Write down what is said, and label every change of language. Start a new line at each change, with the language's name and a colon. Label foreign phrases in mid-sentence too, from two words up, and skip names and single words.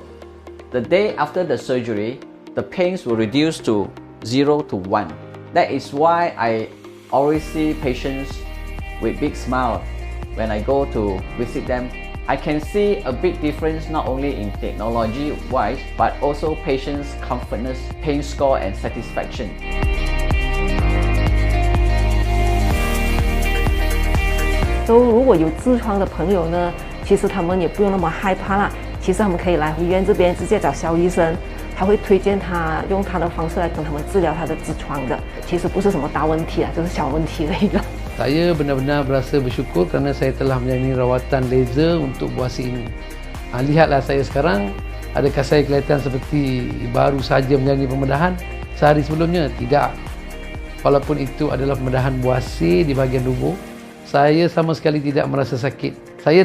English: The day after the surgery, the pains will reduce to 0 to 1. That is why I always see patients with big smile when I go to visit them. I can see a big difference not only in technology wise, but also patients' comfortness, pain score and satisfaction.
Chinese: 如果有痔疮的朋友呢，其实他们也不用那么害怕啦。其实他们可以来医院这边直接找肖医生，他会推荐他用他的方式来跟他们治疗他的痔疮的。其实不是什么大问题啊，就是小问题的一个。
Malay: Saya benar-benar berasa bersyukur kerana saya telah menjalani rawatan laser untuk buasi ini. Lihatlah saya sekarang, adakah saya kelihatan seperti baru saja menjalani pembedahan sehari sebelumnya? Tidak. Walaupun itu adalah pembedahan buasi di bahagian tubuh, saya sama sekali tidak merasa sakit.